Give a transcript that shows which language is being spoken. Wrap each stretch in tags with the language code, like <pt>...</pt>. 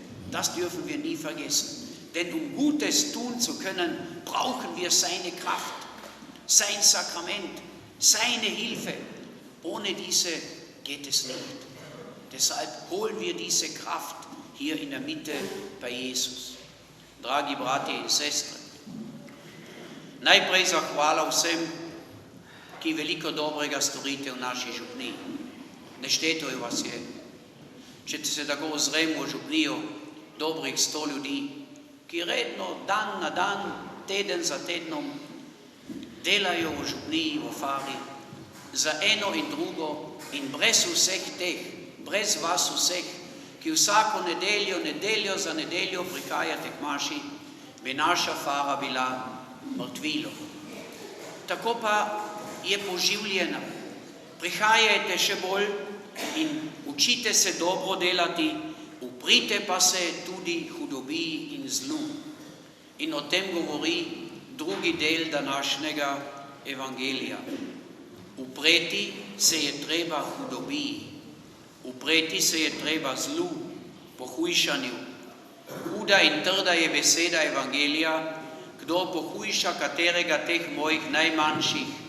<de>Das dürfen wir nie vergessen. Denn um Gutes tun zu können, brauchen wir seine Kraft, sein Sakrament, seine Hilfe. Ohne diese geht es nicht. Deshalb holen wir diese Kraft hier in der Mitte bei Jesus.</de> <sl>Dragi brati in sestre. Najprej zahvala vsem, ki veliko dobrega storite v naši župniji. Nešteto vas je. Če se tako ozremo v župnijo, dobrih 100 ljudi, ki redno, dan na dan, teden za tednom, delajo v župniji, v Fari, za eno in drugo in brez vseh teh, brez vas vseh, ki vsako nedeljo za nedeljo prihajate k maši, bi naša Fara bila mrtvilo. Tako pa je poživljena. Prihajajte še bolj in učite se dobro delati v Prite pase tudi hudobiji in zlu. In o tem govori drugi del današnjega evangelija. Upreti se je treba hudobiji, upreti se je treba zlu, pohujšanju. Huda in trda je beseda evangelija, kdo pohujša katerega teh mojih najmanjših.</sl>